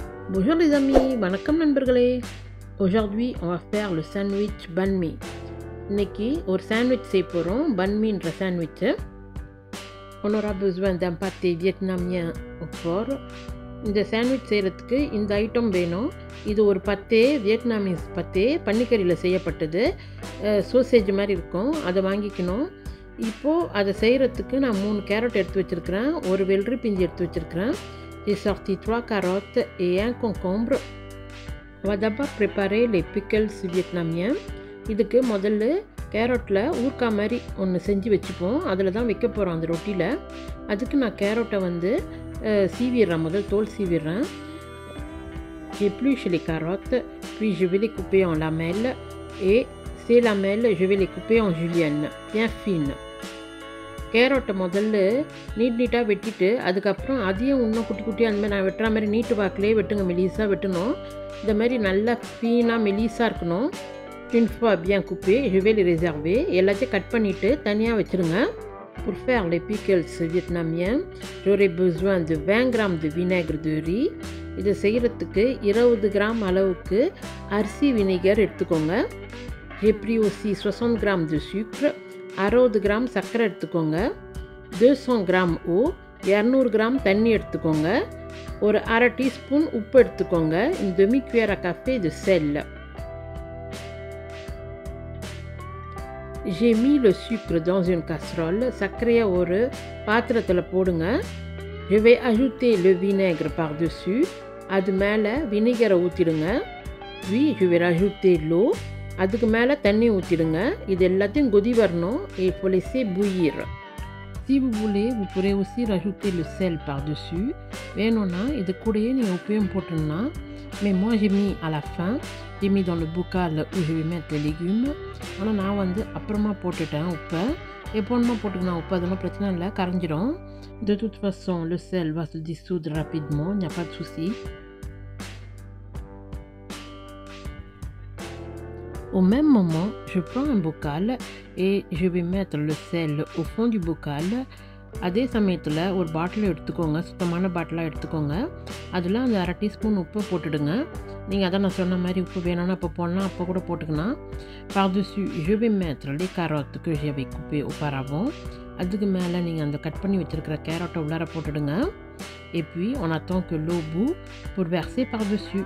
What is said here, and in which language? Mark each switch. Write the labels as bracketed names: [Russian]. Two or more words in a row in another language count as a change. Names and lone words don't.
[French] Bonjour les amis, [Tamil] வணக்கம் நண்பர்களே. [French] Aujourd'hui on va faire le sandwich banh mi. [Tamil] இன்னைக்கு ஒரு சாண்ட்விச் செய்ய போகிறோம், banh miன்ற சாண்ட்விச். [French] On aura besoin d'un pâté vietnamien au porc. [Tamil] இந்த சாண்ட்விச் செய்கிறதுக்கு இந்த ஐட்டம் வேணும். இது ஒரு பத்தே வியட்நாமீஸ் பத்தே பன்னிக்கறியில் செய்யப்பட்டது, சோசேஜ் மாதிரி இருக்கும், அதை வாங்கிக்கணும். இப்போது அதை செய்கிறதுக்கு நான் 3 கேரட் எடுத்து வச்சுருக்கிறேன், ஒரு வெள்ளரி பிஞ்சு எடுத்து வச்சுருக்கிறேன். [French] J'ai sorti 3 carottes et un concombre. On va d'abord préparer les pickles vietnamiens. [Tamil] இதுக்கு முதல்ல கேரட்டில் ஊறுகாய் மாதிரி ஒன்று செஞ்சு வச்சுப்போம், அதில் தான் வைக்க போகிறோம் அந்த ரொட்டியில். அதுக்கு நான் கேரட்டை சீவிடுறேன், முதல் தோல் சீவிடுறேன். [French] J'épluche les carottes, puis je vais les couper en lamelles et ces lamelles je vais les couper en julienne, bien fines. [Tamil] கேரட்டை முதல்ல நீட்டாக வெட்டிட்டு அதுக்கப்புறம் அதையும் இன்னும் குட்டி குட்டியாக அந்த மாதிரி நான் வெட்டுற மாதிரி நீட்டு வாக்கிலே வெட்டுங்க, மெலிசாக வெட்டணும். இந்த மாதிரி நல்லா ஃபீனாக மெலிசாக இருக்கணும். [French] Une fois bien coupé, je vais les réserver. [Tamil] எல்லாத்தையும் கட் பண்ணிவிட்டு தனியாக வச்சுருங்க. [French] Pour faire les pickles vietnamiens, j'aurai besoin de 20 grammes de vinaigre de riz. [Tamil] இதை செய்கிறதுக்கு 20 கிராம் அளவுக்கு அரிசி வினிகர் எடுத்துக்கோங்க. [French] J'ai pris aussi 60 grammes de sucre. [Tamil] 60 கிராம் சர்க்கரை எடுத்துக்கோங்க. 200 கிராம் eau, 200 கிராம் தண்ணி எடுத்துக்கோங்க. ஒரு அரை டீஸ்பூன் உப்பு எடுத்துக்கோங்க. [French] une demi-cuillère à café de sel. J'ai mis le sucre dans une casserole. [Tamil] சர்க்கரையை ஒரு பாத்திரத்தில் போடுங்க. [French] Je vais ajouter le vinaigre par-dessus. [Tamil] அது மேலே வினிகரை ஊற்றிடுங்க. [French] Puis je vais rajouter l'eau. [Tamil] அதுக்கு மேலே தண்ணி ஊற்றிடுங்க. இது எல்லாத்தையும் கொதி வரணும். [French] Il faut laisser bouillir. Si vous voulez, vous pourrez aussi rajouter le sel par-dessus. [Tamil] வேணும்னா இது கூடயே நீங்கள் உப்பையும் போட்டுடலாம். [French] Mais moi j'ai mis à la fin. J'ai mis dans le bocal où je vais mettre les légumes. [Tamil] ஆனால் நான் அப்புறமா போட்டுட்டேன் உப்பை. எப்போணுமா போட்டுக்கலாம் உப்பு, அதெல்லாம் பிரச்சனை இல்லை, கரைஞ்சிடும். [French] De toute façon, le sel va se dissoudre rapidement, il n'y a pas de souci. Au même moment, je prends un bocal et je vais mettre le sel au fond du bocal. [Tamil] அதே சமயத்தில் ஒரு பாட்டில் எடுத்துக்கோங்க, சுத்தமான பாட்டிலாக எடுத்துக்கோங்க. அதில் அந்த அரை டீஸ்பூன் உப்பு போட்டுடுங்க. நீங்கள் அதான் நான் சொன்ன மாதிரி உப்பு வேணும்னா அப்போ போடலாம், அப்போ கூட போட்டுக்கலாம். [French] Par-dessus, je vais mettre les carottes que j'avais coupées auparavant. [Tamil] அதுக்கு மேலே நீங்கள் அந்த கட் பண்ணி வச்சுருக்கிற கேரட்டை உள்ளார போட்டுடுங்க. [French] Et puis on attend que l'eau bout pour verser par-dessus.